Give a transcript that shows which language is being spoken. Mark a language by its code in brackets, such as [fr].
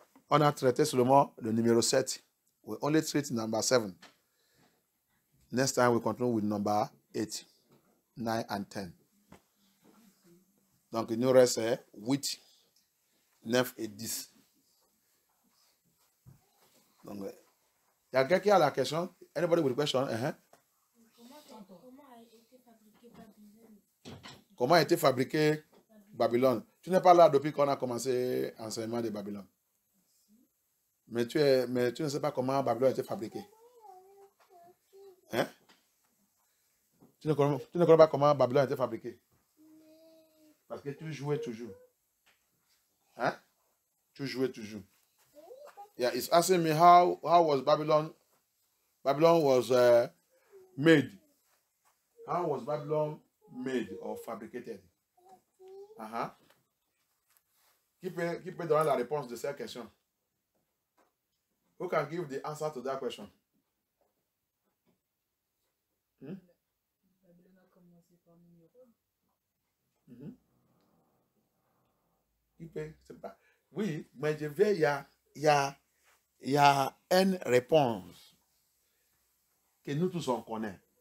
[fr] On a traité seulement le numéro 7. [en] We only treat number 7. Next time we continue with number 8, 9 and 10. [fr] Donc il nous reste 8, 9 et 10. Donc, il y a quelqu'un qui a la question? [en] Anybody with a question? [fr] Comment a été fabriqué Babylone? Tu n'es pas là depuis qu'on a commencé l'enseignement de Babylone. Mais tu ne sais pas comment Babylone a été fabriqué. Hein? Tu ne connais pas comment Babylone a été fabriqué. Parce que tu jouais toujours. Hein? Tu jouais toujours. [en] Yeah, it's asking me how was Babylon was made. How was Babylon made or fabricated? [fr] Qui peut donner la réponse de cette question? [en] Who can give the answer to that question? [fr] Babylone a commencé par Nimrod. Qui peut? C'est pas. Oui, mais je vais, il y a une réponse que nous tous on connaît.